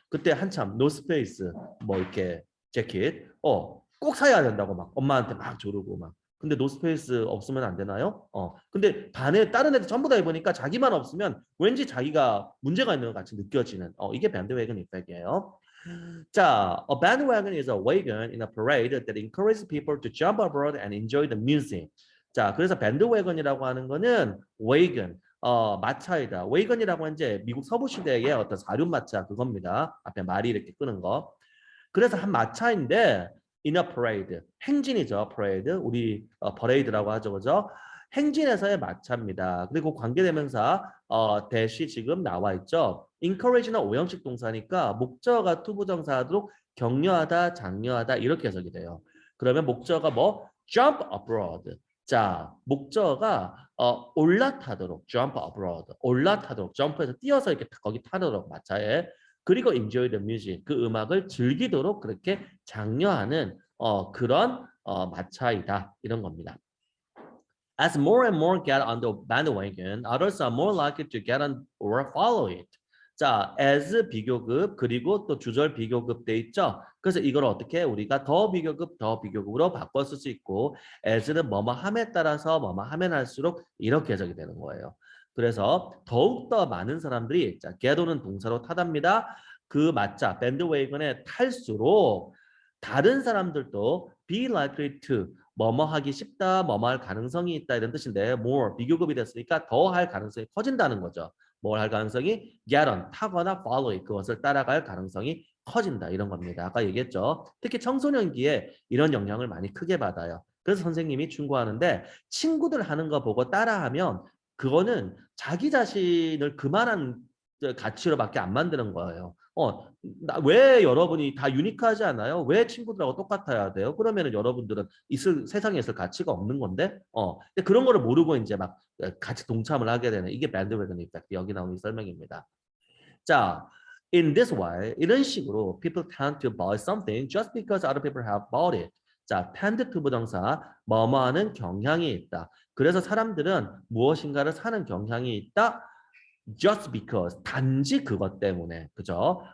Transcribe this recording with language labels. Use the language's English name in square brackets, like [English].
[Korean] 그때 한참 노스페이스 뭐 이렇게 재킷 꼭 사야 된다고 막 엄마한테 막 조르고 막 근데 노스페이스 없으면 안 되나요? 근데 반에 다른 애들 전부 다 입으니까 자기만 없으면 왠지 자기가 문제가 있는 것 같이 느껴지는 이게 bandwagon 이펙트예요. [English] 자, a bandwagon is a wagon in a parade that encourages people to jump aboard and enjoy the music. [Korean] 자, 그래서 bandwagon이라고 하는 거는 wagon, 마차이다. wagon이라고 하는 이제 미국 서부 시대의 어떤 사륜마차 그겁니다. 앞에 말이 이렇게 끄는 거. 그래서 한 마차인데 [English] in a parade, [Korean] 행진이죠. parade, 우리 퍼레이드라고 하죠, 그죠? 행진에서의 마차입니다. 그리고 관계대명사 대시 지금 나와 있죠. encourage는 오형식 동사니까 목적어가 투부정사하도록 격려하다, 장려하다 이렇게 해석이 돼요. 그러면 목적어가 뭐 [English] jump abroad. [Korean] 자, 목적어가 올라타도록 jump abroad, 올라타도록 점프해서 뛰어서 이렇게 거기 타도록 마차에 그리고 [English] enjoy the music, [Korean] 그 음악을 즐기도록 그렇게 장려하는 그런 마차이다 이런 겁니다. [English] As more and more get on the bandwagon, others are more likely to get on or follow it. [Korean] 자, as 비교급 그리고 또 주절 비교급 돼 있죠. 그래서 이걸 어떻게 우리가 더 비교급으로 바꿔 쓸 수 있고 as는 뭐뭐 함에 따라서 뭐뭐 하면 할수록 이렇게 해석이 되는 거예요. 그래서 더욱더 많은 사람들이 자, get오는 동사로 타답니다. 그 마차 밴드웨이건에 탈수록 다른 사람들도 [English] be likely to [Korean] 뭐뭐 하기 쉽다, 뭐뭐 할 가능성이 있다 이런 뜻인데 more 비교급이 됐으니까 더 할 가능성이 커진다는 거죠. 뭘 할 가능성이 [English] get on [Korean] 타거나 [English] follow it [Korean] 그것을 따라갈 가능성이 커진다 이런 겁니다. 아까 얘기했죠. 특히 청소년기에 이런 영향을 많이 크게 받아요. 그래서 선생님이 충고하는데 친구들 하는 거 보고 따라하면 그거는 자기 자신을 그만한 가치로밖에 안 만드는 거예요. 왜 여러분이 다 유니크하지 않아요? 왜 친구들하고 똑같아야 돼요? 그러면은 여러분들은 세상에 있을 가치가 없는 건데, 근데 그런 거를 모르고 이제 막 같이 동참을 하게 되는 이게 밴드웨건 이펙트 여기 나오는 설명입니다. [English] 자, in this way [Korean] 이런 식으로 [English] people tend to buy something just because other people have bought it. [Korean] 자, tend to 부정사 뭐뭐하는 경향이 있다. 그래서 사람들은 무엇인가를 사는 경향이 있다. [English] just because [Korean] 단지 그것 때문에 그죠?